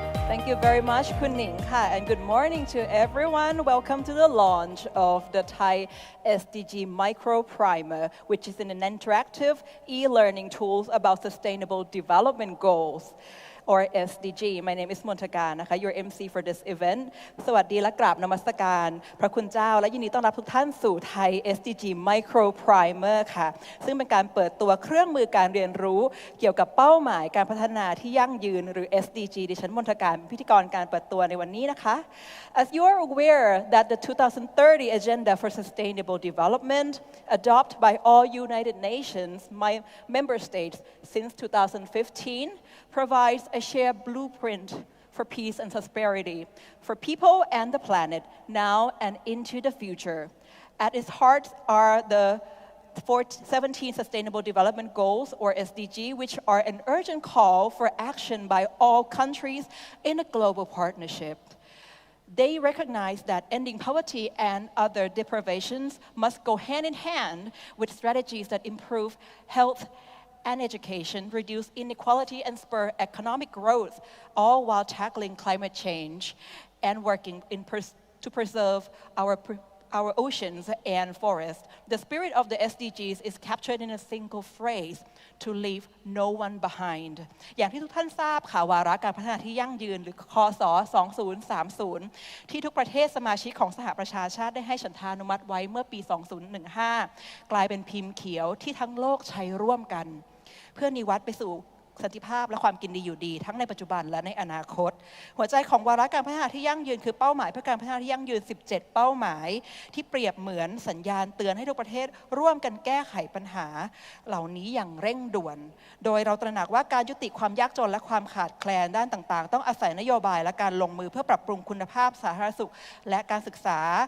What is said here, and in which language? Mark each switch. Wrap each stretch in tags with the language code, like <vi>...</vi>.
<en>Thank you very much, Kun Ning, and good morning to everyone. Welcome to the launch of the Thai SDG Micro-Primer, which is an interactive e-learning tool about sustainable development goals, or SDG. My name is Montagan, your MC for this event.</en> <th>สวัสดีและกราบนมัสการพระคุณเจ้าและยินดีต้อนรับทุกท่านสู่ Thai SDG Micro-Primer ค่ะซึ่งเป็นการเปิดตัวเครื่องมือการเรียนรู้ เกี่ยวกับเป้าหมายการพัฒนาที่ยั่งยืนหรือ SDG ดิฉันมนทการเป็นพิธีกรการเปิดตัวในวันนี้นะคะ</th> <en>As you are aware that the 2030 Agenda for Sustainable Development adopted by all United Nations member states since 2015 provides a shared blueprint for peace and prosperity for people and the planet now and into the future. At its heart are the 17 Sustainable Development Goals, or SDG, which are an urgent call for action by all countries in a global partnership. They recognize that ending poverty and other deprivations must go hand in hand with strategies that improve health and education, reduce inequality and spur economic growth, all while tackling climate change and working to preserve our oceans and forests. The spirit of the SDGs is captured in a single phrase, to leave no one behind.</en> <th>อย่างที่ทุกท่านทราบค่ะวาระการพัฒนาที่ยั่งยืนหรือคศ 2030 ที่ทุกประเทศสมาชิกของสหประชาชาติได้ให้ฉันทานุมัติไว้เมื่อปี 2015 กลายเป็นพิมพ์เขียวที่ทั้งโลกใช้ร่วมกัน เพื่อนิวัตไปสู่สันติภาพและความกินดีอยู่ดีทั้งในปัจจุบันและในอนาคตหัวใจของวาระการพัฒนาที่ยั่งยืนคือเป้าหมายเพื่อการพัฒนาที่ยั่งยืน17เป้าหมายที่เปรียบเหมือนสัญญาณเตือนให้ทุกประเทศร่วมกันแก้ไขปัญหาเหล่านี้อย่างเร่งด่วนโดยเราตระหนักว่าการยุติความยากจนและความขาดแคลนด้านต่างๆต้องอาศัยนโยบายและการลงมือเพื่อปรับปรุงคุณภาพสาธารณสุขและการศึกษา</th>